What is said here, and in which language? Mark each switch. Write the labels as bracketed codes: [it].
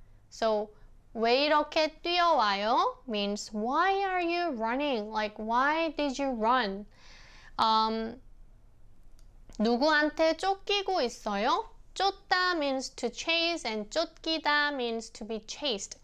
[ko] So, 왜 이렇게 뛰어와요? [en] Means, why are you running? Like, why did you run? [ko] 누구한테 쫓기고 있어요? [en] 쫓다 means to chase and 쫓기다 means to be chased.